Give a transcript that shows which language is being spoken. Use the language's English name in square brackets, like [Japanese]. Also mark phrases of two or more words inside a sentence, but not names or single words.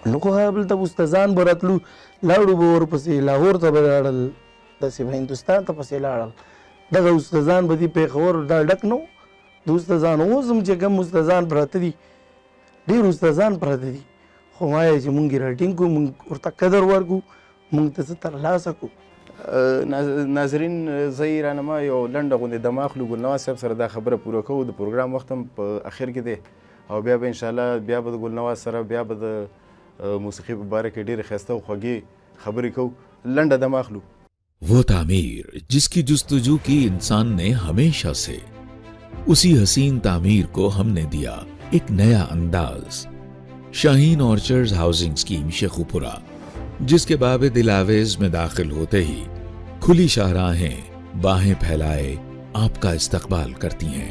[Pashto] نو خو هلته استادان به راتلو لاړو به ورپسې لاهور ته به لاړل داسې به هندوستان ته پسې لاړل دغه استادان به دي پېښور دا ډک نه د استادانو اوس هم چې کوم استادان پراته دي ډېر استادان پراته دي خو وایي چې مونږ یې راټینګ کړو مونږ ورته قدر ورکړو مونږ ته څه ترلاسه کړو. ناظرین زه یې رانما یو لنډه غوندې دمه اخلو ګلنواز صاحب سره دا خبره پوره کوو د پروګرام وخت هم په اخر کې دی او بیا به انشاءالله بیا به د ګلنواز سره بیا به د موسیقي په باره کې ډېرې ښایسته او خوږې خبرې کوو لنډه دمه اخلو. [Urdu] وہ تعمیر جس کی جستجو کی انسان نے ہمیشہ سے اسی حسین تعمیر کو ہم نے دیا ایک نیا انداز. شاہین آرچرڈز ہاؤسنگ اسکیم شیخوپورہ جس کے باب دلآویز میں داخل ہوتے ہی کھلی شاہراہیں باہیں پھیلائے آپ کا استقبال کرتی ہیں.